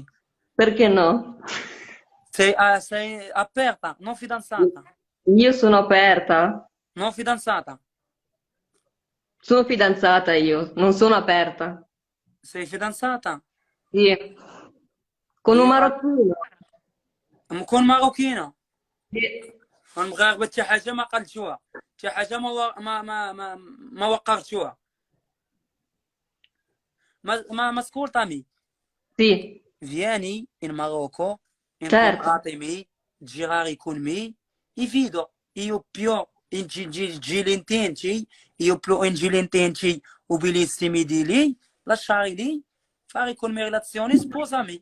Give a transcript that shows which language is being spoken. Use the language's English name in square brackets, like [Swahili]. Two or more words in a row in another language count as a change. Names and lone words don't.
[Italian] Perché no? Sei aperta, non fidanzata. Io sono aperta. Non fidanzata. Sono fidanzata io, non sono aperta. Sei fidanzata? Sì. Con un marocchino. con marocchino. Sì. [Arabic] المغاربه حتى حاجه ما قلتوها، حتى حاجه ما وقرتوها. [Italian] ما ascoltami. Sì, Vieni in Marocco, certo. incontratemi, girare con me e vedo io più intelligenti, io più intelligenti o bellissimi di lì, lasciare lì, fare con me relazioni, sposami.